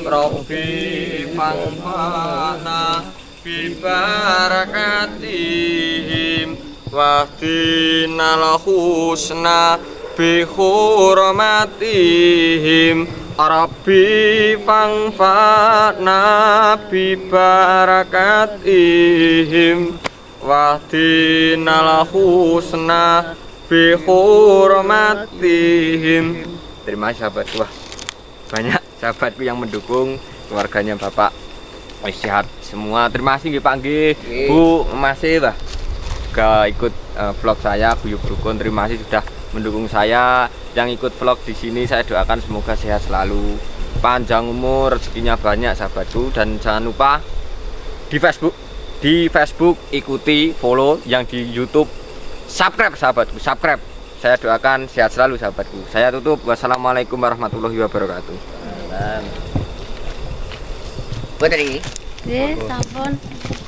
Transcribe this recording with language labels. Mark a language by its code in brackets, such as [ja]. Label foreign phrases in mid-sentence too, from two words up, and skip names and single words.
[ar] ربِّ فانفعنا ببركاتهم واهدنا الحسنى بحرمتهم ربِّ فانفعنا ببركاتهم واهدنا الحسنى بحرمتهم. [id] Terima kasih sahabatku. Wah, banyak sahabatku yang mendukung, keluarganya Bapak sehat semua. Terima kasih nggih Pak nggih. Bu, masih Bah. Gak ikut vlog saya Guyub Rukun. Terima kasih sudah mendukung saya. Yang ikut vlog di sini saya doakan semoga sehat selalu, panjang umur, rezekinya banyak sahabatku. Dan jangan lupa di Facebook ikuti, follow, yang di YouTube subscribe sahabatku, subscribe. Saya doakan sehat selalu sahabatku. Saya tutup. [ar] والسلام عليكم ورحمة الله وبركاته. [id] Putri. Sampun.